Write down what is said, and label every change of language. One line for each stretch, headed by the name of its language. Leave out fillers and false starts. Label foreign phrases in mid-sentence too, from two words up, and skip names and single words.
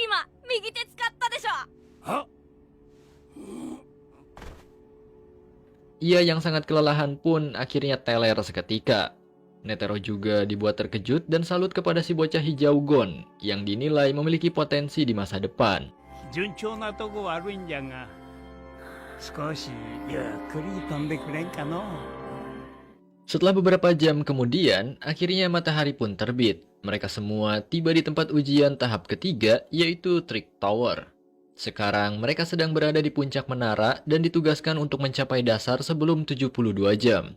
Indonesian: Ia yang sangat kelelahan pun akhirnya teler seketika. Netero juga dibuat terkejut dan salut kepada si bocah hijau Gon yang dinilai memiliki potensi di masa depan.
Japanese: 順調なとこ悪いんじゃが、少しゆっくり飛んでくれんかの。
Indonesian: Setelah beberapa jam kemudian, akhirnya matahari pun terbit. Mereka semua tiba di tempat ujian tahap ketiga, yaitu Trick Tower. Sekarang mereka sedang berada di puncak menara dan ditugaskan untuk mencapai dasar sebelum 72 jam.